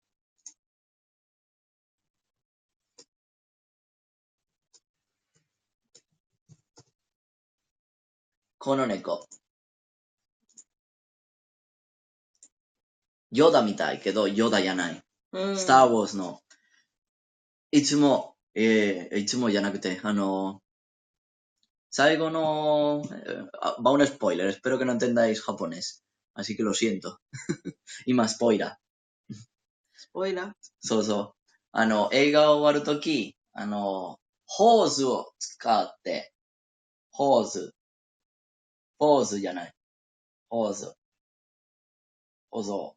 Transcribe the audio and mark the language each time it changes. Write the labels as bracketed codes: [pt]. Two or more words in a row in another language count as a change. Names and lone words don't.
[ja] この猫。ヨダみたいけど、ヨダじゃない。スター・ウォーズの、いつもじゃなくて、最後の、 [es] va un spoiler, espero que no entendáis japonés, así que lo siento. [ja] 今、スポイラー。スポイラー？そうそう。映画終わるとき、ホーズを使って、ホーズじゃない。ホーズ。放送。